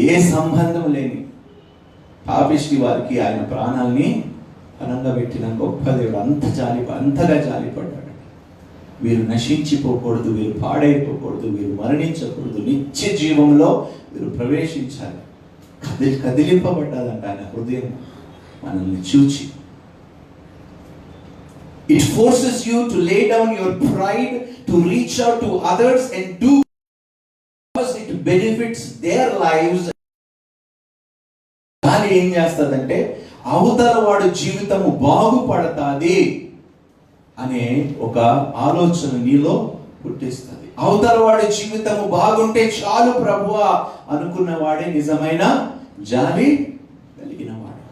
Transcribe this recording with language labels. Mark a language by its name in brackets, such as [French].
[Telugu] ఏ సంబంధం లేని పాపిష్టి వారికి ఆయన ప్రాణాల్ని పనంగా పెట్టిన గొప్ప దేవుడు. అంతగా జాలిపడ్డాడు. వీరు నశించిపోకూడదు, వీరు పాడైపోకూడదు, వీరు మరణించకూడదు, నిత్య జీవంలో వీరు ప్రవేశించాలి. కదిలింపబడ్డాదంట ఆయన హృదయం మనల్ని చూచి. [English] It forces you to lay down your pride, to reach out to others and do because it benefits their lives. [Telugu] కానీ ఏం చేస్తుందంటే అవతల వాడి జీవితము బాగుపడతాది అనే ఒక ఆలోచన నీలో పుట్టిస్తుంది. అవతల వాడి జీవితము బాగుంటే చాలు ప్రభువా అనుకున్న వాడే నిజమైన జాలి కలిగిన వాడు.